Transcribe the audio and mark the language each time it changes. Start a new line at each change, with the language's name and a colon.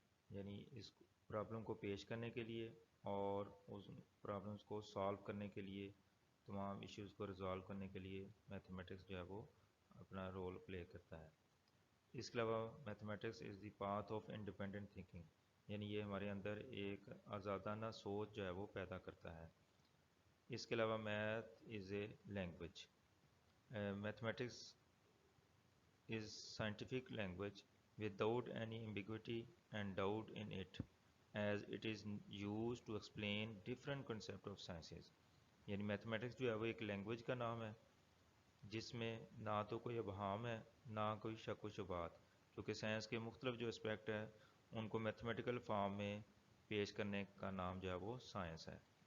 Urdu: یعنی اس پرابلم کو پیش کرنے کے لیے اور اس پرابلمس کو سالو کرنے کے لیے، تمام ایشوز کو ریزالو کرنے کے لیے میتھمیٹکس جو ہے وہ اپنا رول پلے کرتا ہے. اس کے علاوہ
English: mathematics is the path of independent thinking,
Urdu: یعنی یہ ہمارے اندر ایک آزادانہ سوچ جو ہے وہ پیدا کرتا ہے. اس کے علاوہ
English: Math is a language. Mathematics is scientific language without any ambiguity and doubt in it, as it is used to explain different concept of sciences.
Urdu: یعنی میتھمیٹکس جو ہے وہ ایک لینگویج کا نام ہے جس میں نہ تو کوئی ابہام ہے نہ کوئی شک و شبہات، کیونکہ سائنس کے مختلف جو اسپیکٹ ہیں ان کو میتھمیٹیکل فارم میں پیش کرنے کا نام جو ہے وہ سائنس ہے۔